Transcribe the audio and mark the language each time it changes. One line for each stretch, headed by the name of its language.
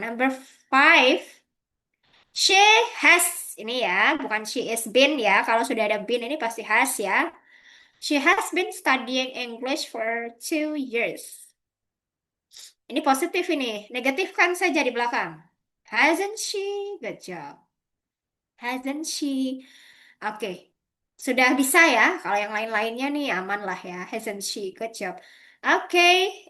English: Number five,
Indonesian: she has ini ya, bukan
English: she is been
Indonesian: ya. Kalau sudah ada been ini pasti has ya.
English: She has been studying English for 2 years.
Indonesian: Ini positif ini. Negatifkan saja di belakang.
English: Hasn't she? Good job. Hasn't she?
Indonesian: Oke. Sudah bisa ya. Kalau yang lain-lainnya nih aman lah ya.
English: Hasn't she? Good job. Okay.